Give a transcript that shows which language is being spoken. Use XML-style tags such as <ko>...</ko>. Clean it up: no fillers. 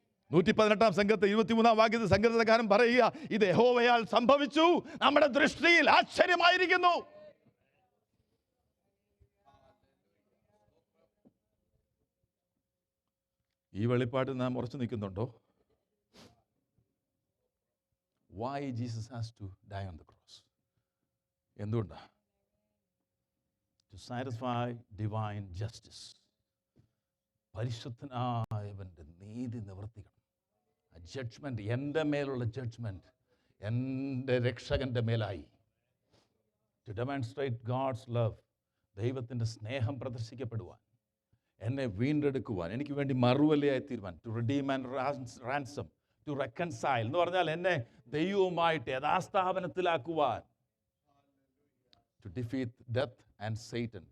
<ml>118 സംഘത്തെ 23 വാക്യത്തിൽ സങ്കീർത്തനക്കാരൻ പറയുക, ഇത് യഹോവയാൽ സംഭവിച്ചു, നമ്മുടെ ദൃഷ്ടിയിൽ ആശ്ചര്യമായിരിക്കുന്നു. ഈ വെളിപ്പാട്ടിൽ നാം ഉറച്ചു നിൽക്കുന്നുണ്ടോ?</ml> <en>Why Jesus has to die on the cross?</en> <ml>എന്തുകൊണ്ടാണ്?</ml> <en>To satisfy divine justice.</en> <ml>പരിശുദ്ധനായവൻ്റെ നീതി നിവർത്തിക്കണം. ആ ജഡ്ജ്മെന്റ്, എൻ്റെ മേലുള്ള ജഡ്ജ്മെന്റ് എൻ്റെ രക്ഷകൻ്റെ മേലായി.</ml> <en>To demonstrate God's love.</en> <ml>ദൈവത്തിൻ്റെ സ്നേഹം പ്രദർശിക്കപ്പെടുവാൻ, എന്നെ വീണ്ടെടുക്കുവാൻ, എനിക്ക് വേണ്ടി മറുവിലയായി തീരുവാൻ.</ml> <en>To redeem and ransom. To reconcile</en> <ml>എന്ന് പറഞ്ഞാൽ എന്നെ ദൈവവുമായിട്ട് യഥാസ്ഥാപനത്തിലാക്കുവാൻ.</ml> <en>To defeat death and Satan.</en>